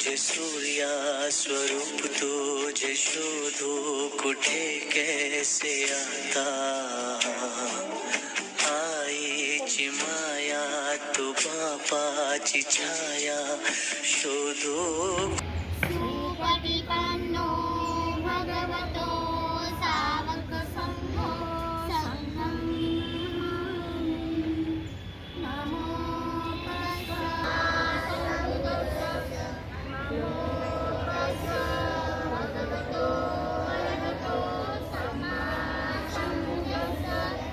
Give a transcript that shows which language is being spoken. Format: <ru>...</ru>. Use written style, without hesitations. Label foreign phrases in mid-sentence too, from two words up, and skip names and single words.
<mr>सूर्या स्वरूप तुझे शोधो कुठे कैसे आता आईची माया तू बापाची छाया शोधो</mr> <pi>सुपटिपन्नो भगवतो सावक संघो संघं नमो भगवतो अरहतो सम्मा संबुद्धस्स</pi>